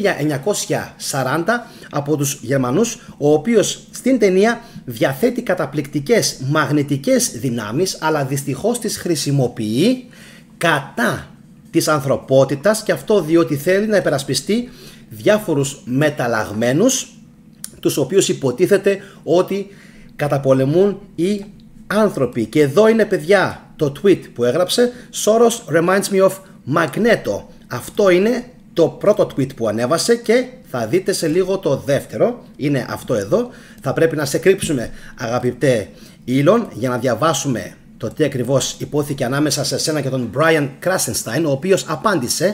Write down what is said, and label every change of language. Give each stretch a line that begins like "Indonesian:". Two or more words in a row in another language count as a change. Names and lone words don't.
Greek: 1940 από τους Γερμανούς, ο οποίος στην ταινία διαθέτει καταπληκτικές μαγνητικές δυνάμεις, αλλά δυστυχώς τις χρησιμοποιεί κατά της ανθρωπότητας, και αυτό διότι θέλει να υπερασπιστεί διάφορους μεταλλαγμένους, τους οποίους υποτίθεται ότι καταπολεμούν οι άνθρωποι. Και εδώ είναι, παιδιά, το tweet που έγραψε:
English: Soros reminds me of Magneto.
Greek: Αυτό είναι το πρώτο tweet που ανέβασε, και θα δείτε σε λίγο το δεύτερο. Είναι αυτό εδώ. Θα πρέπει να σε κρύψουμε, αγαπητέ Elon, για να διαβάσουμε το τι ακριβώς υπόθηκε ανάμεσα σε σένα και τον Brian Krasenstein, ο οποίος απάντησε.